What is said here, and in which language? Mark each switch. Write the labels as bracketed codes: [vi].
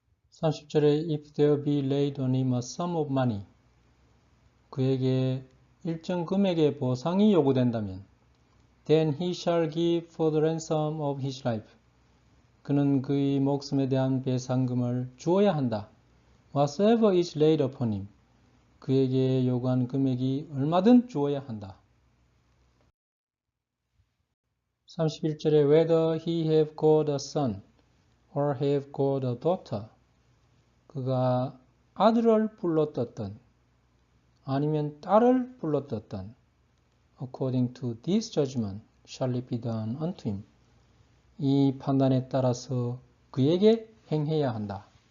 [ko] 30절에 [en] If there be laid on him a sum of money, [ko] 그에게 일정 금액의 보상이 요구된다면 [en] then he shall give for the ransom of his life, [ko] 그는 그의 목숨에 대한 배상금을 주어야 한다. [en] Whatsoever is laid upon him, [ko] 그에게 요구한 금액이 얼마든 주어야 한다. 31절에 [en] Whether he have got a son or have got a daughter, [ko] 그가 아들을 불러떴던 아니면 딸을 불러떴던 [en] according to this judgment shall it be done unto him, [ko] 이 판단에 따라서 그에게 행해야 한다.